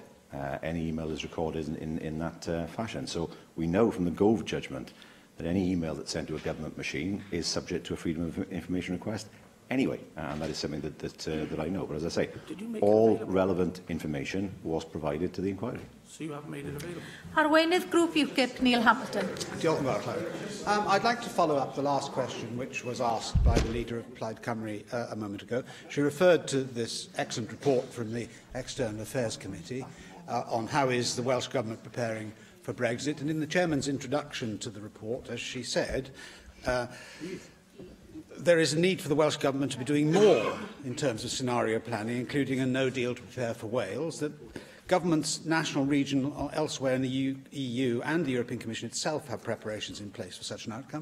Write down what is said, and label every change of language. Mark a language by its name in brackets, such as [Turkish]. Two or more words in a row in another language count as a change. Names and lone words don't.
[English] Any email is recorded in that fashion. So we know from the Gove judgment that any email that's sent to a government machine is subject to a Freedom of Information request anyway, and that is something that I know. But as I say, all relevant information was provided to the inquiry. So you have made it available? [Welsh] Arweinydd Grŵp UKIP, Neil Hamilton. Diolch yn fawr, Clywyd. [English] I'd like to follow up the last question, which was asked by the leader of Plaid Cymru a moment ago. She referred to this excellent report from the External Affairs Committee on how is the Welsh Government preparing for Brexit. And in the Chairman's introduction to the report, as she said, there is a need for the Welsh Government to be doing more in terms of scenario planning, including a no deal to prepare for Wales, that governments, national, regional or elsewhere in the EU and the European Commission itself have preparations in place for such an outcome.